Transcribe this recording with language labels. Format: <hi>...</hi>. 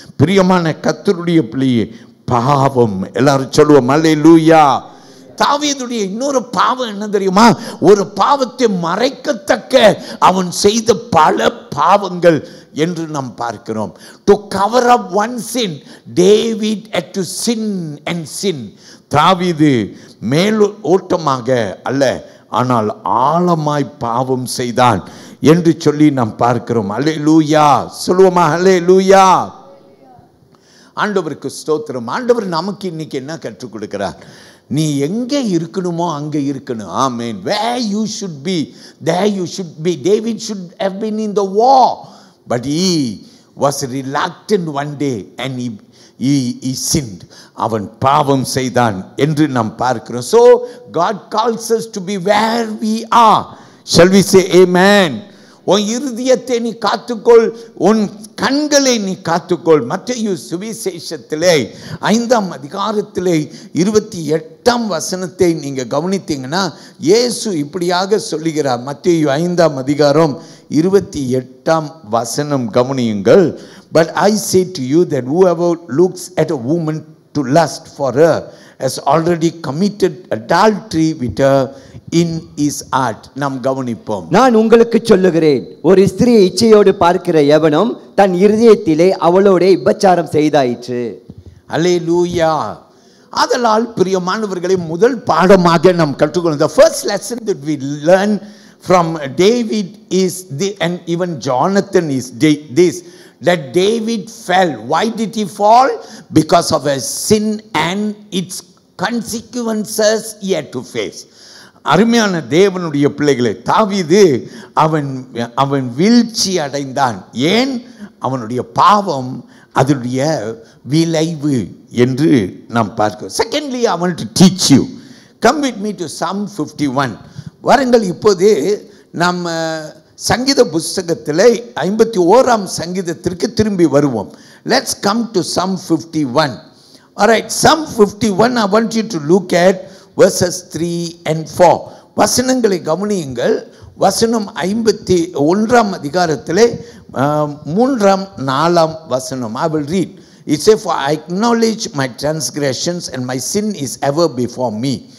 <ta>பிரியமான கர்த்தருடைய பிள்ளையே, பாவம், எல்லாரும் சொல்லுவோம் அல்லேலூயா. தாவீதுடைய இன்னொரு பாவம் என்ன தெரியுமா? ஒரு பாவத்தை மறைக்கத்தக்க அவன் செய்த பல பாவங்கள் என்று நாம் பார்க்கிறோம்.</ta> <en>To cover up one sin, David had to sin and sin.</en> <ta>தாவீது மேல் ஓட்டமாக அல்ல, ஆனால் ஆழமாய் பாவம் செய்தான் என்று சொல்லி நாம் பார்க்கிறோம். அல்லேலூயா, சொல்லுவோமா அல்லேலூயா. ஆண்டவருக்கு ஸ்தோத்திரம். ஆண்டவர் நமக்கு இன்னைக்கு என்ன கற்றுக் கொடுக்கிறார்? நீ எங்கே இருக்கணுமோ அங்கே இருக்கணும். ஆமென்.</ta> <en>Where you should be, there you should be. David should have been in the war, but he was reluctant one day and he sinned.</en> <ta>அவன் பாவம் செய்தான் என்று நாம் பார்க்கிறோம்.</ta> <en>So God calls us to be where we are. Shall we say amen?</en> <ta>உன் இருதயத்தை நீ காத்துக்கொள், உன் கண்களை நீ காத்துக்கொள். மத்தேயு சுவிசேஷத்திலே 5ஆம் அதிகாரத்திலே 28ஆம் வசனத்தை நீங்க கவனித்தீங்கன்னா இயேசு இப்படியாக சொல்லுகிறார். மத்தேயு 5ஆம் அதிகாரம் 28ஆம் வசனம் கவனியுங்கள்.</ta> <en>But I say to you that whoever looks at a woman to lust for her has already committed adultery with her in his heart.</en> <ta>நாம் கவனிப்போம். நான் உங்களுக்கு சொல்லுகிறேன், ஒரு ஸ்திரியை இச்சையோடு பார்க்கிற எவனும் தன் இருதயத்திலே அவளோட விபச்சாரம் செய்தாயிற்று. அல்லேலூயா. ஆதலால் பிரியமானவர்களே, முதல் பாடமாக நாம் கற்றுக்கொள்ளும்</ta> <en>the first lesson that we learn from David is and even Jonathan is this, that David fell. Why did he fall? Because of a sin and its consequences he had to face.</en> <ta>அருமையான தேவனுடைய பிள்ளைகளே, தாவீது அவன் வீழ்ச்சி அடைந்தான். ஏன்? அவனுடைய பாவம், அதனுடைய விளைவு என்று நாம் பார்க்கிறோம்.</ta> <en>Secondly, I want to teach you. Come with me to Psalm 51.</en> <ta>வாருங்கள், இப்போது நம்ம சங்கீத புஸ்தகத்தில் 51ஆம் சங்கீதத்திற்கு திரும்பி வருவோம்.</ta> <en>Let's come to Psalm 51. Alright, Psalm 51, I want you to look at verses 3 and 4.</en> <ta>வசனங்களை கவனியுங்கள். வசனம் 51ஆம் அதிகாரத்திலே 3ஆம் 4ஆம் வசனம்.</ta> <en>I will read. It says, for I acknowledge my transgressions and my sin is ever before me.</en>